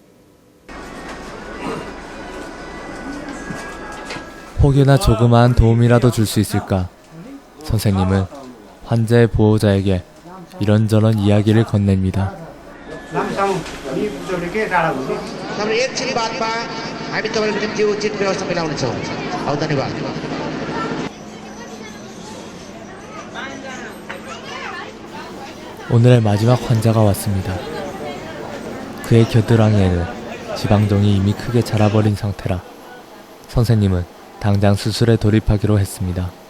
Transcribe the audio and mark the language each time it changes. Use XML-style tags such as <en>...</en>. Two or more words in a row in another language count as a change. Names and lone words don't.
<ko>혹여나 조그마한 도움이라도 줄 수 있을까? 선생님은 환자의 보호자에게 이런저런 이야기를 건넵니다.</ko> <hi>हमने एक चीज बात</hi> <ne>पा हामी तपाईको निम्ति उचित व्यवस्था मिलाउने छौँ धन्यवाद</ne> <ko>오늘의 마지막 환자가 왔습니다. 그의 겨드랑이에는 지방종이 이미 크게 자라버린 상태라 선생님은 당장 수술에 돌입하기로 했습니다.</ko>